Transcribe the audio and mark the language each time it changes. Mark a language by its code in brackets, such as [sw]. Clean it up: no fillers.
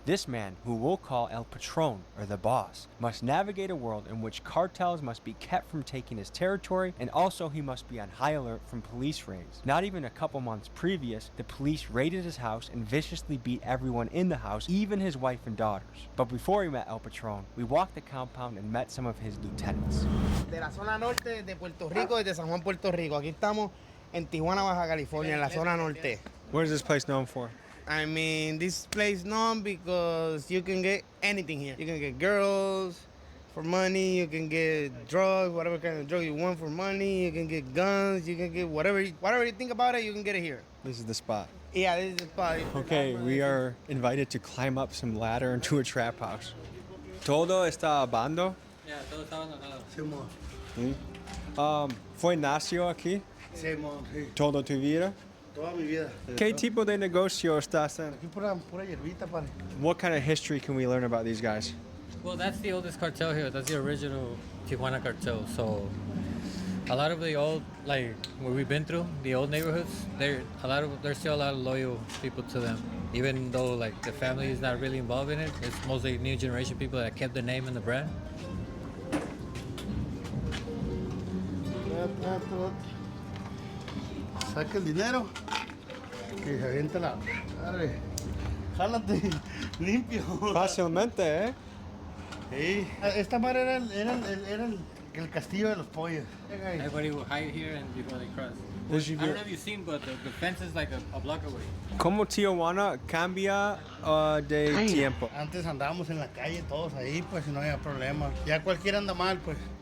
[en] This man, who we'll call El Patron, or the boss, must navigate a world in which cartels must be kept from taking his territory, and also he must be on high alert from police raids. Not even a couple months previous, the police raided his house and viciously beat everyone in the house, even his wife and daughters. But before we met El Patron, we walked the compound and met some of his lieutenants. [es] De la zona norte de Puerto Rico, desde San Juan, Puerto Rico. Aquí estamos en Tijuana, Baja California, en la zona norte. [en] What is this place known for? I mean, this place known because you can get anything here. You can get girls for money, you can get drugs, whatever kind of drug you want for money, you can get guns, you can get whatever you think about it, you can get it here. This is the spot. Yeah, this is the spot. Okay, we are invited to climb up some ladder into a trap house. [es] ¿Todo está abandonado? [en] Yeah, [es] todo está abandonado. Sí. ¿Fue nació aquí? Sí, sí. ¿Toda tu vida? Toda mi vida. ¿Qué tipo de negocio estás en? Aquí pura hierbita, padre. [en] What kind of history can we learn about these guys? Well, that's the oldest cartel here. That's the original Tijuana cartel. So a lot of the old, like where we've been through, the old neighborhoods, there's still a lot of loyal people to them. Even though like the family is not really involved in it, it's mostly new generation people that kept the name and the brand. [es] Saca el dinero que se avienta la... Dale, jálate, limpio. Fácilmente, ¿eh? Sí. Esta madre era el castillo de los pollos. [en] Everybody will hide here and before they cross. I don't know if you've seen, but the fence is like a block away. [es] ¿Cómo Tijuana cambia de tiempo? Antes andábamos en la calle todos ahí, pues no había problema. Ya cualquiera anda mal, pues.